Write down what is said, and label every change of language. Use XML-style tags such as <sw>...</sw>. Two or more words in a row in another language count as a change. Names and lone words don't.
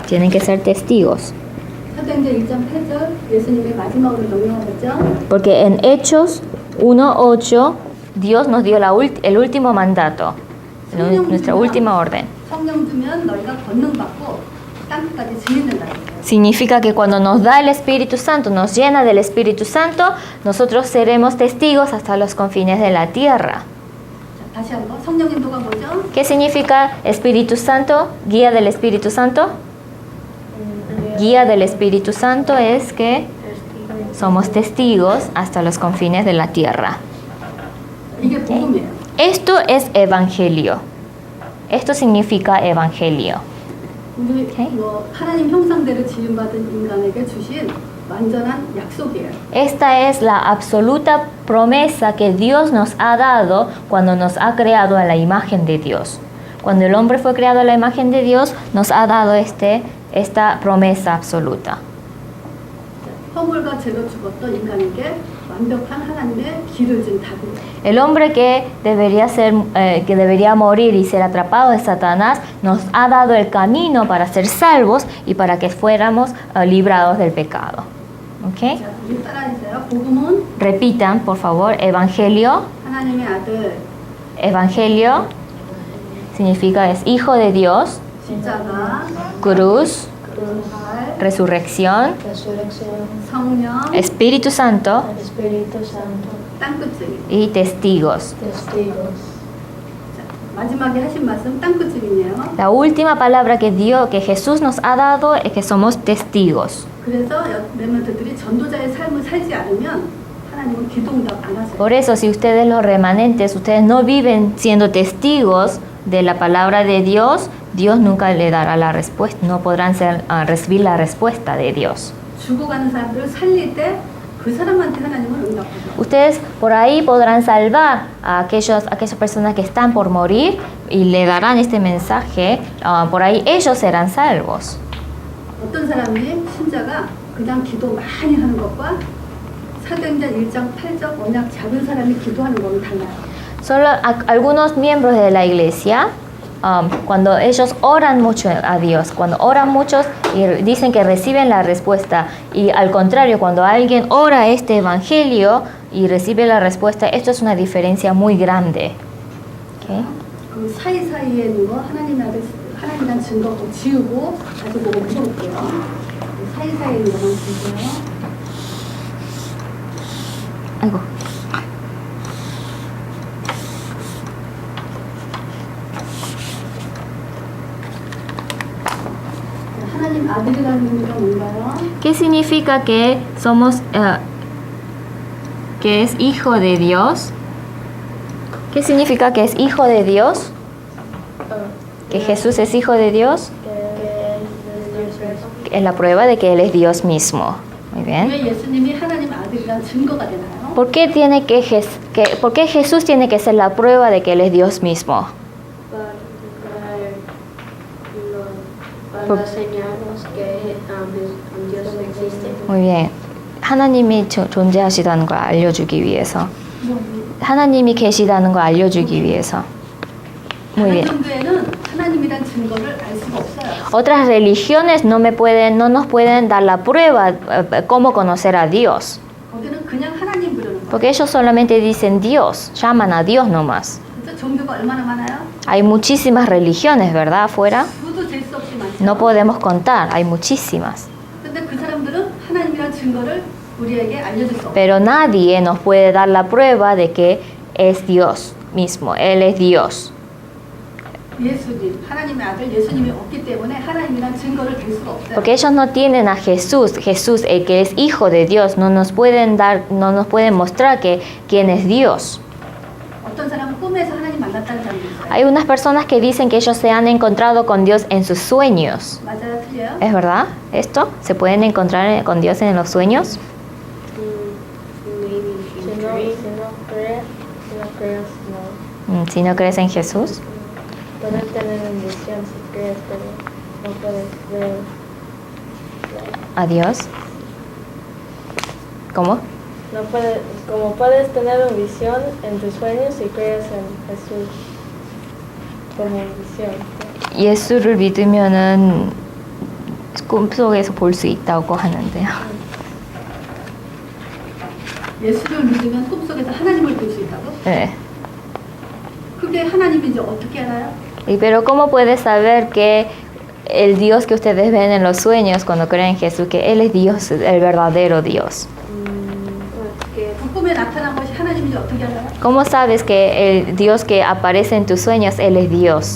<es>Tienen que ser testigos.</es> <ko>사도행전 1장 8절 예수님이 마지막으로 명령하셨죠.</ko> <es>Porque en Hechos 1:8 Dios nos dio el último mandato, nuestra última orden.</es> <ko>성령 주면 너희가 권능 받고 땅끝까지 증인된다.</ko> <es>Significa que cuando nos da el Espíritu Santo, nos llena del Espíritu Santo, nosotros seremos testigos hasta los confines de la tierra.</es> <ko>자, 다시 한번 성령 인도가 뭐죠?</ko> <es>¿Qué significa Espíritu Santo? Guía del Espíritu Santo. Guía del Espíritu Santo es que somos testigos hasta los confines de la tierra.</es> <ko>이게 복음이에요.</ko> <es>Esto es evangelio. Esto significa evangelio.</es> <ko>우리 하나님 형상대로 지음받은 인간에게 주신 완전한 약속이에요.</ko> <es>Esta es la absoluta promesa que Dios nos ha dado cuando nos ha creado a la imagen de Dios. Cuando el hombre fue creado a la imagen de Dios, nos ha dado esta promesa absoluta.</es> <ko>허물과 죄로 죽었던 인간에게 완벽한 하나님의 길을 준 답이에요.</ko> <es>El hombre que debería morir y ser atrapado de Satanás nos ha dado el camino para ser salvos y para que fuéramos librados del pecado. ¿Okay?</es> <ko>자, 우리 따라하세요. 복음은</ko> <es>Repitan, por favor, evangelio.</es> <ko>하나님의 아들,</ko> <es>Evangelio significa es hijo de Dios,</es> <ko>십자가,</ko> <es>cruz,</es> <ko>부활,</ko> <es>resurrección, Resurrección,</es> <ko>성령,</ko> <es>Espíritu Santo Espíritu Santo,</es> <ko>땅끝증인.</ko> <es>y testigos. testigos.</es> <ko>자, 마지막에 하신 말씀 땅끝증이네요.</ko> <es>La última palabra que Jesús nos ha dado es que somos testigos.</es> <ko>그래서 렘넌트들이 전도자의 삶을 살지 않으면 하나님은 기도응답 안 하세요.</ko> <es>Por eso, si ustedes los remanentes, ustedes no viven siendo testigos de la palabra de Dios, Dios nunca le dará la respuesta, no podrán recibir la respuesta de Dios.</es> <ko>죽어가는 사람들을 살릴 때 그 사람한테 하나님은 응답하죠.</ko> <es>Ustedes por ahí podrán salvar a aquellas personas que están por morir y le darán este mensaje, por ahí ellos serán salvos.</es> <ko>어떤 사람이 신자가 그냥 기도 많이 하는 것과 사도행전 1장 8절 언약 작은 사람이 기도하는 거는 달라요.</ko> <es>Solo algunos miembros de la iglesia, cuando ellos oran mucho a Dios, cuando oran muchos y dicen que reciben la respuesta, y al contrario, cuando alguien ora este evangelio y recibe la respuesta, esto es una diferencia muy grande. ¿Okay?</es> <ko>그 사이사이에 있는 거 하나님이란 증거 꼭 지우고 다시 보고 물어볼게요. 그 사이사이에 있는 것만 보세요. 아이고. 하나님 아들이라는 게 뭔가요?</ko> <es>¿Qué significa que somos, que es hijo de Dios? ¿Qué significa que es hijo de Dios? ¿Que Jesús es hijo de Dios? Es la prueba de que Él es Dios mismo. Muy bien.</es> <ko>왜 예수님이 하나님 아들이란 증거가 되나요?</ko> <es>¿Por qué por qué Jesús tiene que ser la prueba de que Él es Dios mismo? Para enseñarnos que Dios no existe. Muy bien.</es> <ko>하나님이 존재하시다는 걸 알려주기 위해서. 하나님이 계시다는 걸 알려주기 위해서.</ko> <es>Muy bien.</es> <ko>다른 종교에는 하나님이란 증거를 알 수가 없어요.</ko> <es>Otras religiones no nos pueden dar la prueba cómo conocer a Dios.</es> <ko>거기는 그냥 하나님 부르는 거예요.</ko> <es>Porque ellos solamente dicen Dios, llaman a Dios nomás.</es> <ko>진짜 종교가 얼마나 많아요?</ko> <es>Hay muchísimas religiones, ¿verdad? Afuera.</es> <ko>수도 잴 수 없이 많죠.</ko> <es>No podemos contar, hay muchísimas.</es> <ko>근데 그 사람들은 하나님이란 증거를 우리에게 알려줄 수 없어요.</ko> <es>Pero nadie nos puede dar la prueba de que es Dios mismo, Él es Dios.</es> <ko>예수님, 하나님의 아들 예수님이 없기 때문에 하나님이란 증거를 댈 수가 없어요.</ko> <es>Porque ellos no tienen a Jesús, el que es hijo de Dios, no nos pueden mostrar quién es Dios.</es> <ko>어떤 사람은 꿈에서 하나님 만났다는 사람도 있어요.</ko> <es>Hay unas personas que dicen que ellos se han encontrado con Dios en sus sueños.</es> <ko>맞아요, 틀려요?</ko> <es>¿Es verdad esto? ¿Se pueden encontrar con Dios en los sueños? Si no crees, no. Si no crees en Jesús. Puedes tener una visión si crees, pero no puedes ver. ¿A Dios? ¿Cómo? No puedes, como puedes tener una visión en tus sueños si crees en Jesús como visión.</es> <ko>예수를 믿으면은 꿈속에서 볼 수 있다고 하는데요. 예수를 믿으면 꿈속에서 하나님을 볼 수 있다고? 네. 그게 하나님인지 어떻게 알아요?</ko> <es>Pero ¿cómo puedes saber que el Dios que ustedes ven en los sueños cuando creen en Jesús, que Él es Dios, el verdadero Dios?</es> <ko>그 꿈에 나타난 것이 하나님인지 어떻게 알아요?</ko> <es>¿Cómo sabes que el Dios que aparece en tus sueños, Él es Dios?</es>